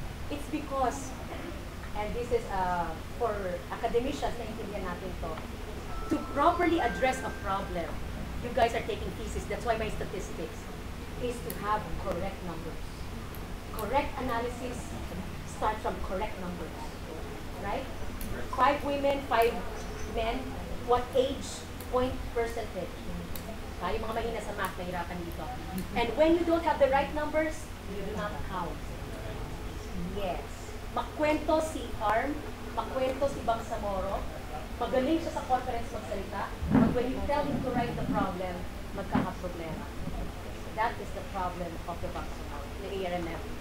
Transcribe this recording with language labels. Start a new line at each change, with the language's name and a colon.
English: It's because, and this is for academicians
Filipino: na intindihan natin
English: to properly address a problem, you guys are taking thesis, that's why my statistics is to have correct numbers. Correct analysis starts from correct numbers, right? 5 women, 5 men, what age, point, percentage.
Filipino: Tayo mga mahina sa math, mahirapan dito.
English: And when you don't have the right numbers, you do not count.
Filipino: Yes. Makwento si ARMM, makwento si Bangsamoro, magaling siya sa conference magsalita,
English: but when you tell him to write the problem,
Filipino: magkakaproblema.
English: That is the problem of the Bangsamoro, the ARMM.